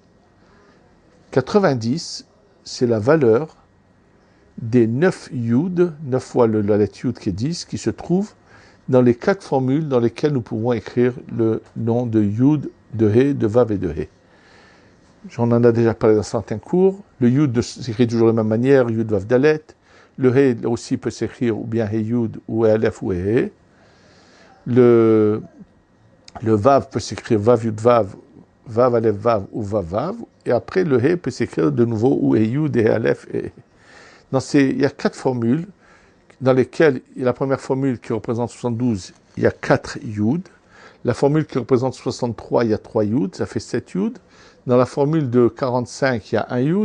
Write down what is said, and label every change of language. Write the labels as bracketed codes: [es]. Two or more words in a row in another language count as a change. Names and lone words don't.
[fr] 90, c'est la valeur des 9 Yud, 9 fois la lettre Yud qui est 10, qui se trouve dans les 4 formules dans lesquelles nous pouvons écrire le nom de Yud, de He, de Vav et de He. J'en en ai déjà parlé dans certains cours. Le Yud s'écrit toujours de la même manière, Yud, Vav, Dalet. Le He aussi peut s'écrire ou bien He Yud, ou He Aleph, ou He He. Le Vav peut s'écrire Vav, Yud, Vav, Vav, Aleph, Vav, ou Vav, Vav. Et après, le He peut s'écrire de nouveau ou He Yud, He Aleph, et He. Il y a 4 formules dans lesquelles, la première formule qui représente 72, il y a 4 Yud. La formule qui représente 63, il y a 3 Yud, ça fait 7 Yud. Dans la formule de 45, il y a 1 Yud.